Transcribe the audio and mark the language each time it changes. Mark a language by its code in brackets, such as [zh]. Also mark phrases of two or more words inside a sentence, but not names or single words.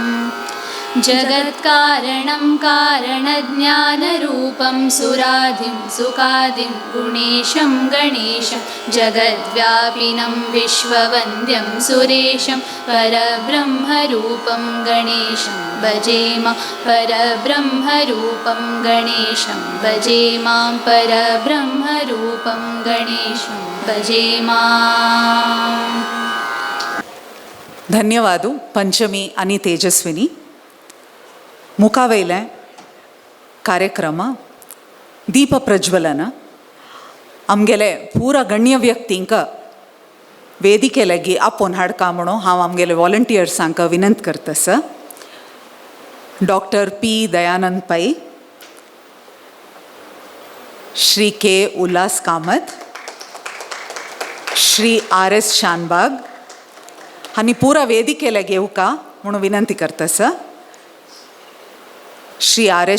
[sa] जगत्कारणं कारणज्ञानरूपं सुराधिं सुखादिं गुणेशं गणेशं जगद्व्यापिनं विश्ववन्द्यं सुरेशं परब्रह्मरूपं गणेशं भजे मां. परब्रह्मरूपं गणेशं भजे मां. परब्रह्मरूपं गणेशं भजे मां. [kok] धन्यवाद पंचमी आणि तेजस्विनी. मुखावेले कार्यक्रम दीप प्रज्वलन आमगेले पुरा गण्य व्यक्तींक वेदिके लागी आपोवन हाडका म्हणून हांव आमगेले वॉलंटियर्सांक विनंत करता. सर डॉक्टर P. दयानंद पै, श्री K. उल्हास कामत, श्री R.S. शानबाग हांणी पुरा वेदिके लागी येवका म्हणून विनंती करता. सर श्री R.S.